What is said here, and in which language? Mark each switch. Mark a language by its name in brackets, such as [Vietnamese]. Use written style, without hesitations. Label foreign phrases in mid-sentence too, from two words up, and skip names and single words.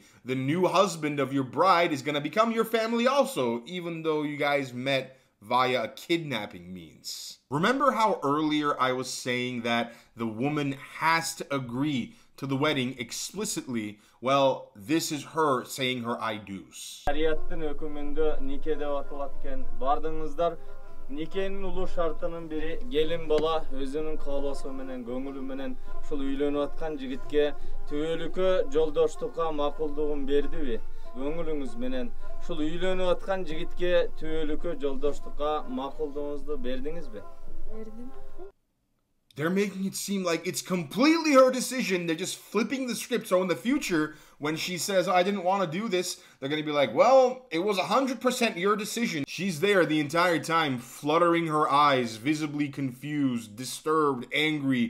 [English] The new husband of your bride is going to become your family also, even though you guys met via a kidnapping means. Remember how earlier I was saying that the woman has to agree to the wedding explicitly? Well, this is her saying her I do's. [Kyrgyz] Никенин улуу шартынын бири келин бала өзүнүн каалоосу менен көңүлү менен ушул үйлөнүп аткан жигитке түбөлүккө жолдоштукка макулдугун бердиби? Көңүлүңүз менен ушул үйлөнүп аткан жигитке түбөлүккө жолдоштукка макулдугуңузду бердиңизби? Бердим. [English] They're making it seem like it's completely her decision. They're just flipping the script. So in the future, when she says, I didn't want to do this, they're going to be like, well, it was 100% your decision. She's there the entire time, fluttering her eyes, visibly confused, disturbed, angry.